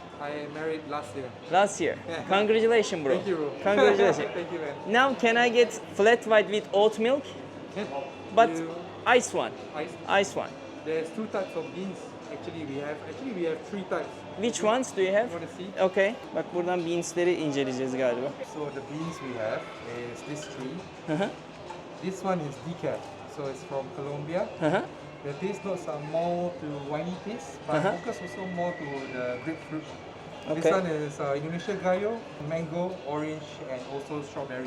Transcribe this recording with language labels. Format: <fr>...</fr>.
<en>I married last year. Last year. Congratulations, bro. Thank you, bro. Congratulations. Thank you, man. Now, can I get flat white with oat milk? But You- ice one. Ice. Ice one. There's two types of beans. Actually, we have three types. Which ones do you have? You want to see? Okay.</en> <tr>Bak buradan beansleri inceleyeceğiz galiba.</tr> <en>So the beans we have is this three. Hı hı. This one is decaf, so it's from Colombia. Hı hı. The taste notes are more to winey taste, but focus also more to the grapefruit. Okay. This one is Indonesia Gayo, mango, orange, and also strawberry.</en>